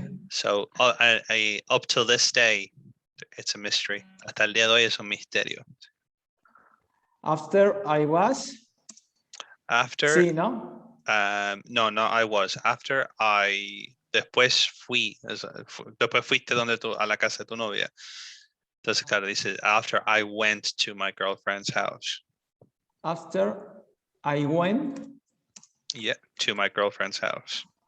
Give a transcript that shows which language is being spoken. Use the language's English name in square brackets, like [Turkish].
[English] So, up till this day, it's a mystery. [Spanish] Hasta el día de hoy es un misterio. [English] After I was. After, [Spanish] Sí, ¿no? [English] no, I was. [Spanish] After después después fuiste a la casa de tu novia. Entonces, claro, dice, [English] after I went to my girlfriend's house. After I went. Yeah, to my girlfriend's house.